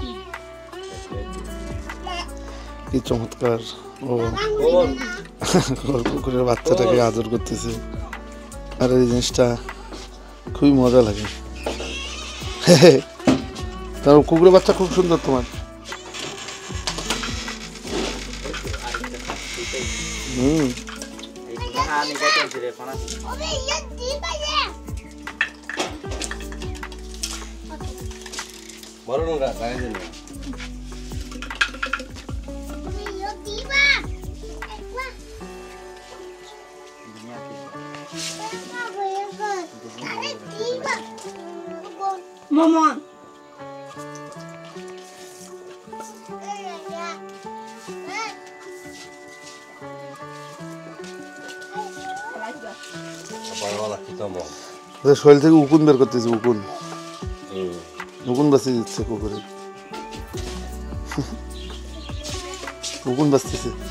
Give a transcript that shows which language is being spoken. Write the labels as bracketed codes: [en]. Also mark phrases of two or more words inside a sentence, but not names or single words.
[bn] কি চমৎকার ও কুকুরের বাচ্চাটাকে আদর করতেছে আর এই জিনিসটা খুবই মজা লাগে তার কুকুরের বাচ্চা খুব সুন্দর তোমার [id] Baru enggak kayak gini. Mama. Apa malah kita mau? [bn] ওদের শরীর থেকে উকুন বের করতেছে উকুন উকুন বাঁচিয়ে দিচ্ছে কুকুরে উকুন বাঁচতেছে